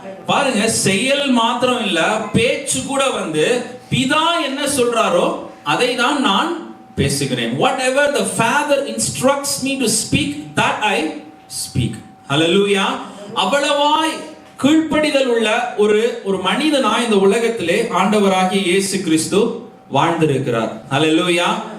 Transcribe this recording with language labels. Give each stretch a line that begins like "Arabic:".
Tamil: பாருங்க, செயல் மாத்திரம் இல்ல, பேச்சு கூட பிதா என்ன சொல்றாரோ அதை தான் நான் பேசுகிறேன்.
English: Whatever the Father instructs me to speak, that I speak.
Tamil: ஹல்லேலூயா. அவ்வளவாய் கீழ்ப்படிதல் உள்ள ஒரு மனிதனா இந்த உலகத்திலே ஆண்டவராகிய இயேசு கிறிஸ்து வாழ்ந்திருக்கிறார். ஹல்லேலூயா.